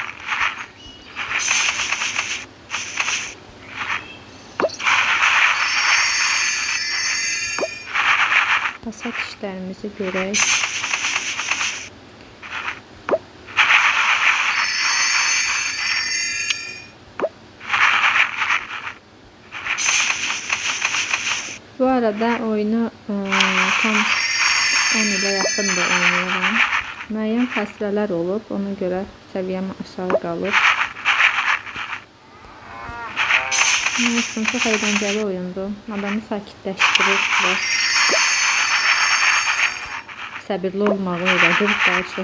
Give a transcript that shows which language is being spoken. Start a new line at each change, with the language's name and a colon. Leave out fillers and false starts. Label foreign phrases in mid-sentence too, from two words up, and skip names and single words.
Turkish: Hasat işlerimizi görək.
Azerbaijani: Bu arada oyunu tam 10 ile yaxındır oynayıram. Müəyyən fəslələr olub, ona görə səviyyəm aşağı qalıb.
Turkish: Neyse, çok eğlenceli oyundu.
Azerbaijani: Adamı sakitləşdirir biraz. Səbirli olmağı öyrədir daha çox.